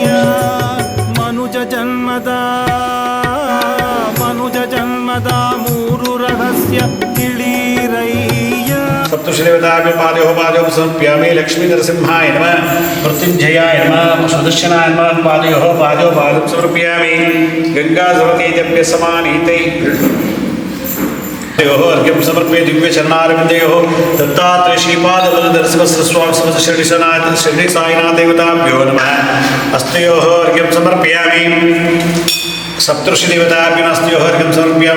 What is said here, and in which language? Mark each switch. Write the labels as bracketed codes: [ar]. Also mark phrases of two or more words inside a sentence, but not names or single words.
[kn] ಮನುಜ ಜನ್ಮದ ಮೂರು ರಹಸ್ಯ ತಿಳಿರಯ್ಯ. [sa] ಸಪ್ತರ್ಷಿದೇವತಾಭ್ಯೋ ಪಾದಯೋಃ ಸಮರ್ಪ್ಯಾಮಿ. ಲಕ್ಷ್ಮೀ ನರಸಿಂಹಾಯ ನಮಃ, ಮೃತ್ಯುಂಜಯಾಯ ನಮಃ, ಸುದರ್ಶನಾಯ ನಮಃ. ಪಾದಯೋಃ ಸಮರ್ಪ್ಯಾಮಿ. ಗಂಗಾ ಸವನೀತೇಭ್ಯಃ ಸಮಾನೀತೈ अर्घ्यं समर्पये. दिव्य चरणारविन्दयोः दत्तात्रेय श्रीपाद नरसिंहस्वामी समस्त शिरडी साईनाथ देवताभ्यो नमः. हस्तयोः अर्घ्यं समर्पयामि. सप्तर्षि देवताभ्यो हस्तयोः अर्घ्यं समर्पयामि.